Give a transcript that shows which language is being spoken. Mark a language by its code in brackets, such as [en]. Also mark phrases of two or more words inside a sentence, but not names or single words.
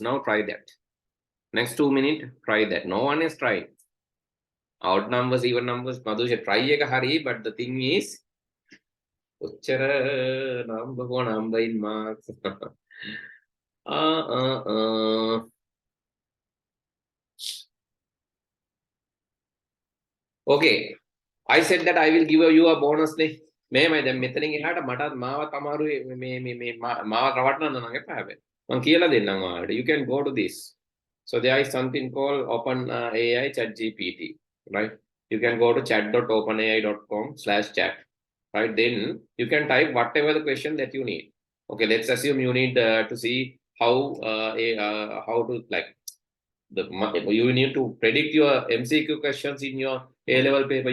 [en] Now try that. Next 2 minutes, try that. No one is trying. Odd numbers, even numbers. [si] Madhusha, try එක හරි, [en] but the thing is, ඔච්චර number in marks. Okay, I said that I will give you a bonus නේ. [si] මේමයි දැන් මෙතනින් එහාට මටත් මාවත් අමාරුයි මේ මාව රවට්ටන්න නම් එපා හැබැයි. මම කියලා දෙන්නම් ඔයාලට. [en] You can go to this. So there is something called Open AI ChatGPT, right? You can go to chat.openai.com/chat, right? Then you can type whatever the question that you need. Okay, let's assume you need to see how to like you need to predict your MCQ questions in your A-level paper.